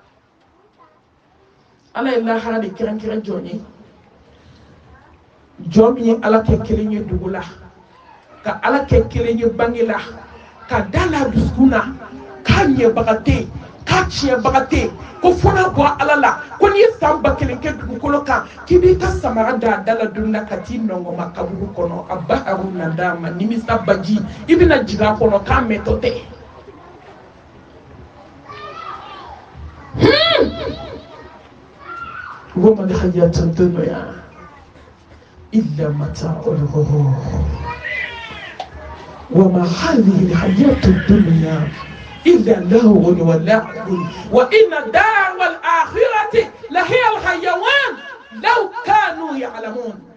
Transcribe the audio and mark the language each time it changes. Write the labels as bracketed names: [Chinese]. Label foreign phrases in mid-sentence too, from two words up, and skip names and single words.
[Bambara] ala ye lahara de kira jɔn ye jɔn min ye ala kɛ kelen ye dugu la ka ala kɛ kelen ye bange la ka da la dusukun na k'a ɲɛbaga tɛ yen k'a tiɲɛbaga tɛ yen ko fo n'a bɔ ala la ko n'i ye san 1000 kɛ dugukolo kan k'i b'i ka samara da a da la don na ka t'i nɔngɔma kaburu kɔnɔ a ba haru na d'a ma nimisa baji i bɛna jigin a kɔnɔ k'a mɛntɔ tɛ [Arabic] وما الحياة الدنيا إلا متاع الغرور وما هذه الحياة الدنيا إلا لهو ولعب وإن الدار الآخرة لهي الحيوان لو كانوا يعلمون